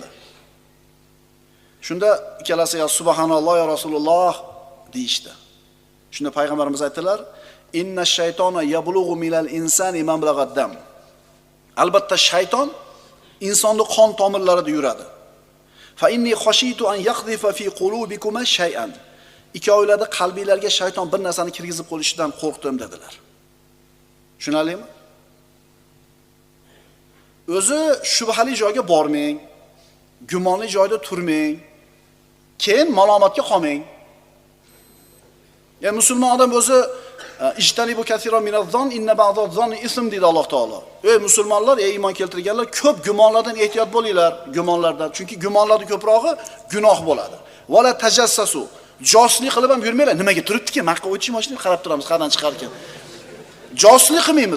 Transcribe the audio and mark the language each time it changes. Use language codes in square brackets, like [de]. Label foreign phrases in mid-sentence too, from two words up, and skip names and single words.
[uz] Shunda ikkalasi [ar] يا سبحان الله يا رسول الله [uz] deyishdi. Shunda payg'ambarimiz aytdilar: [ar] "إن الشيطان يبلغ من الإنسان مبلغ الدم." [uz] Albatta shayton insonning qon tomirlarida yuradi. [ar] فإني خشيت أن يقذف في قلوبكما شيئا. [uz] Ikkovingizda qalbingizga shayton bir narsani kirgizib qo'yishidan qo'rqdim dedilar. Tushunarlimi? O'zi shubhali joyga bormang, gumonli joyda turmang, keyin malomatga qolmang. Ya musulmon odam o'zi [ar] اجتنبوا كثيرا من الظن إن بعض الظن إثم [uz] deydi Alloh taolo. Ey musulmonlar, ey iymon keltirganlar, ko'p gumonlardan ehtiyot bo'linglar, gumonlardan. Chunki gumonlarning ko'prog'i gunoh bo'ladi. [ar] ولا تجسسوا. [uz] Josuslik qilib ham yurmanglar. Nimaga turibdiki? Maqqa o'tish mashinani qarab turamiz, qayerdan chiqar ekan. Josuslik qilmaymiz.